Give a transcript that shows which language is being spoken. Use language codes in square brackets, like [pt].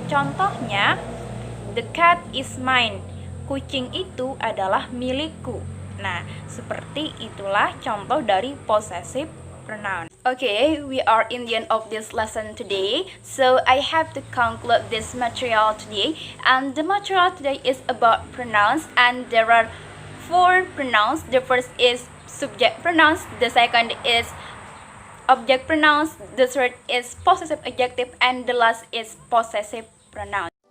[id] Contohnya, [en] the cat is mine. [id] Kucing itu adalah milikku. Nah, seperti itulah contoh dari possessive pronoun. [en] Okay, we are in the end of this lesson today. So I have to conclude this material today. And the material today is about pronouns, and there are 4 pronouns. The first is subject pronouns, the second is object pronouns, the third is possessive adjective, and the last is possessive pronoun.